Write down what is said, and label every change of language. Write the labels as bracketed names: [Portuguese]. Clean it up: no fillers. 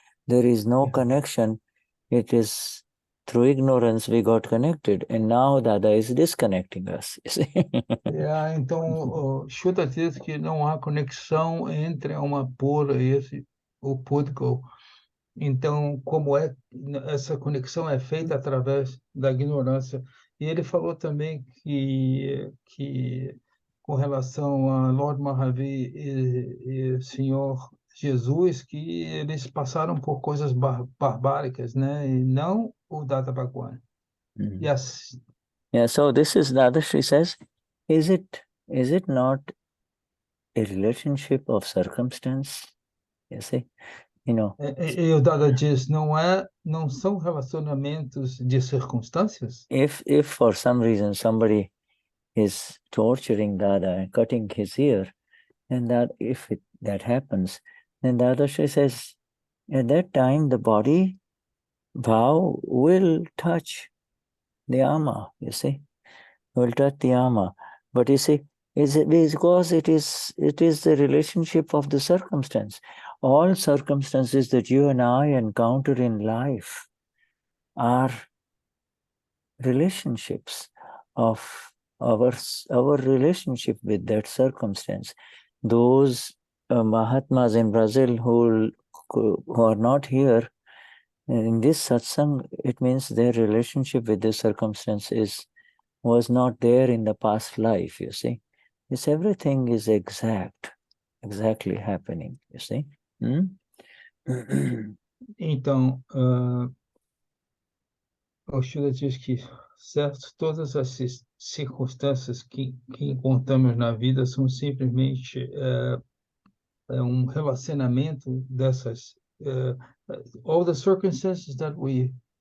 [English] there is no connection. It is through ignorance we got connected, and now Dada is disconnecting us. You see? [Portuguese] Então, o Shuddha diz que não há conexão entre a alma pura e o púdico. Então, como essa conexão é feita através da ignorância. E ele falou também que com relação a Lord Mahavir e Senhor Jesus, que eles passaram por coisas barbáricas, né? E não o Dadabhagwan. E assim, [English] Yeah, so this is Dadashri says, is it not a relationship of circumstance? You see, [Portuguese] E o Dada diz, não são relacionamentos de circunstâncias? [English] if for some reason somebody is torturing Dada and cutting his ear, and that if that happens, then Dadashri says, at that time the body vow will touch the ama, you see, will touch the ama. But you see, is it because it is the relationship of the circumstance. All circumstances that you and I encounter in life are relationships of our relationship with that circumstance. Those Mahatmas in Brazil who are not here in this satsang, it means their relationship with this circumstance was not there in the past life, you see. This everything is exactly happening, you see. [Portuguese] Então, o Shuddha diz que, certo, todas as circunstâncias que encontramos na vida são simplesmente relacionamento dessas, [English] all the circumstances that we